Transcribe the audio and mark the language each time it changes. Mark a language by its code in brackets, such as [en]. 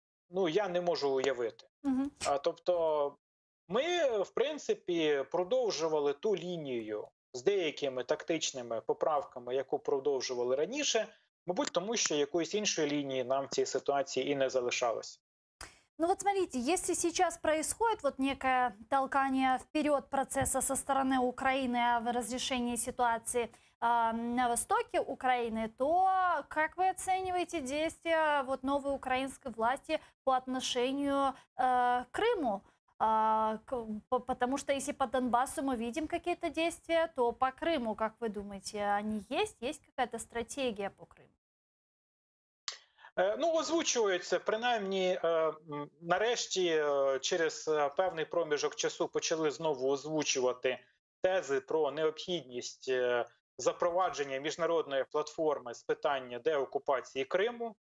[uk] Ну, я не можу уявити. Тобто, ми, в принципі, продовжували ту лінію з деякими тактичними поправками, яку продовжували раніше, мабуть, тому що якоїсь іншої лінії нам в цій ситуації і не залишалося. [ru] Ну вот смотрите, если сейчас происходит вот некое толкание вперед процесса со стороны Украины в разрешении ситуации на востоке Украины, то как вы оцениваете действия вот новой украинской власти по отношению к Крыму? Потому что если по Донбассу мы видим какие-то действия, то по Крыму, как вы думаете, они есть? Есть какая-то стратегия по Крыму? [uk] Ну, озвучується, принаймні, нарешті, через певний проміжок часу почали знову озвучувати тези про необхідність запровадження міжнародної платформи з питання деокупації Криму.